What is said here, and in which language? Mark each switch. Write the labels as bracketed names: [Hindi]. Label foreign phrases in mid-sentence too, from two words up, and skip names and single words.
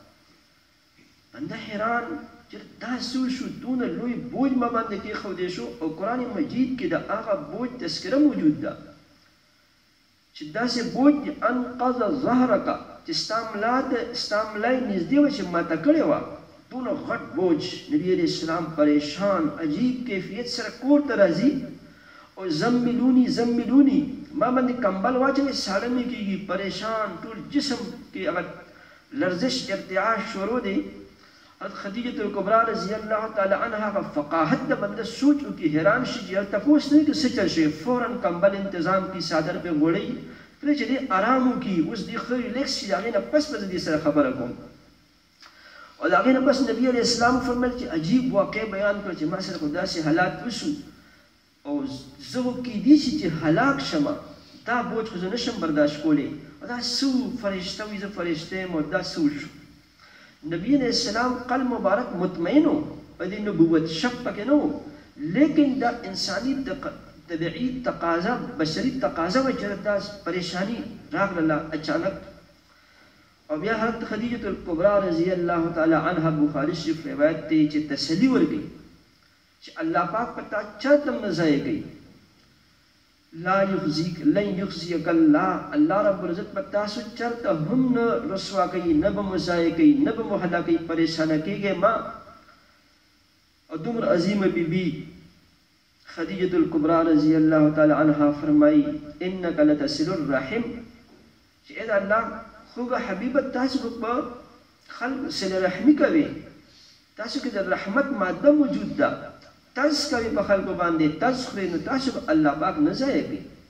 [Pashto] بنده حیران چې دا څه شو، دونه لوی بوج ما باندې کېښودی شو او قرآن مجید کې د هغه بوج تذکره موجود ده چې داسې بوج انقض ظهرک چې ستا ملا یې نږدې وه چې ماته کړې وه، دونه غټ بوج. نبي [Arabic] علیہ السلام [Pashto] پریشان عجیب کیفیت سره کور ته راځي او [Arabic] زملونی زملونی [Pashto] ما باندې کمبل واچوي، ساړه مې کېږي، پریشان ټول جسم کې هغه لرزش ارتعاش شروع دی. حضرت خدیجة الکبرا [Arabic] رضی اللہ تعالی عنہ [Pashto] فقاحت د بنده سوچ وکړي، حیران شي چې تپوس نه کې څه چل شي، فوراً کمبل انتظام کی، صادر پې غوړوي، کله چې دې آرام وکړي اوس دې ښه ریلیکس شي، د هغې نه پس به زه دې سره خبره کوم. او د هغې نه پس نبي [Arabic] علیه السلام [Pashto] فرمیل چې عجیب واقع بیان کړه چې ما سره خو داسې حالات وشو او زه خو کیدی شي چې هلاک شمه، دا بوج خو زه نشم برداشت کولی، او دا څه فرشته وي، زه فرشته یم او دا څه وشو. نبی [Arabic] علیہ السلام [Pashto] قلب مبارک مطمئن ہو په دې نبوت، شک پکې نه و، لیکن دا انسانی طبیعي تقاضا بشري تقاضا وه چې دا پریشانی راغله اچانک. او بیا حضرت خدیجة الکبرا [Arabic] رضی اللہ تعالی عنہ [Pashto] بخاری شریف روایت دی چې تسلی ورکړي چې الله پاک په تا چاته هم نه ضایع کوي. [Arabic] لا یخزیک لن یخزیک الله، [Pashto] الله رب العزت په تاسو چرته هم نه رسوا کوي، نه به مو ضایع کوي، نه به مو هلاکوي، پریشانه کېږئ ما. او دومره عظیمه بیبي خدیجة الکبرا [Arabic] رضی اللہ تعالی عنہ [Pashto] فرمایي [Arabic] انک لتصل الرحم [Pashto] چې اې د الله خوږه حبیبه تاسو په خلق صله رحمي کوي، تاسو کې د رحمت ماده موجود ده، تاسو کوي په خلکو باندې، تاسو خورئ نو تاسو به الله پاک نه ضایع کوي.